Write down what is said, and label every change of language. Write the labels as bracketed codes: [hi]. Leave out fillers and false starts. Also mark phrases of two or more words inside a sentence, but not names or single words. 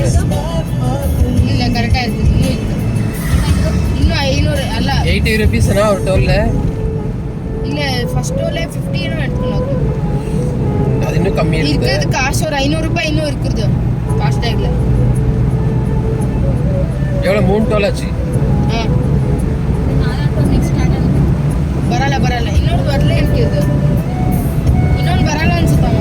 [ta] இல்ல கரெக்டா இருக்கு இன்னும் 500 அல்ல 80 ருபீஸ்னா ஒரு டோல்ல இல்ல ஃபர்ஸ்ட் டோல்ல 50 எடுத்துக்கணும் அது இன்னும் கம்மி இருக்குது இருக்கிறது காசு ஒரு 500 ரூபாய் இன்னும் இருக்குது ஃபாஸ்டாக்ல எவ்வளோ 3 டோல் ஆச்சு [kn] ನೆಕ್ಸ್ಟ್ ಸ್ಟಾರ್ಟ್ ಆಗುತ್ತೆ ಬರಲ್ಲ ಇನ್ನೊಂದು ಬರಲೇ ಇರ್ತಿದ್ದು ಇನ್ನೊಂದು ಬರಲ್ಲ ಅನ್ಸುತ್ತಮ್ಮ